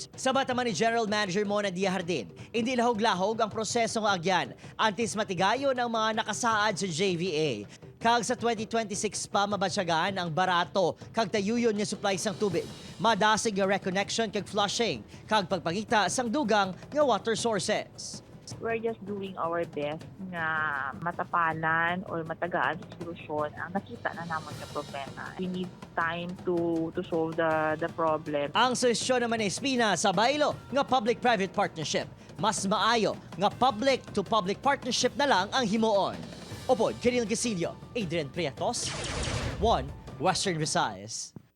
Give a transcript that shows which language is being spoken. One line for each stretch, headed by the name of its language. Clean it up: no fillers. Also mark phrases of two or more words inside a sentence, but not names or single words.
Hiligaynon: Sa bataman ni General Manager Mona Diahardin, hindi lahog-lahog ang proseso nga agyan antes matigayon ang mga nakasaad sa JVA. Kag sa 2026 pa mabatsyagaan ang barato kag tayuyon nga supply sang tubig. Madasig nga reconnection kag flushing kag pagpangita sang dugang nga
English: water sources. We're just doing our best
Hiligaynon: nga matapalan or matagaan sa solusyon ang nakita na namon nga problema.
English: We need time to solve the problem.
Hiligaynon: Ang solusyon naman ay Espina sa baylo nga
English: public-private partnership.
Hiligaynon: Mas maayo nga
English: public-to-public partnership
Hiligaynon: na lang ang himuon. Opod, Kiril Gasilio, Adrian Prietos, 1 Western Visayas.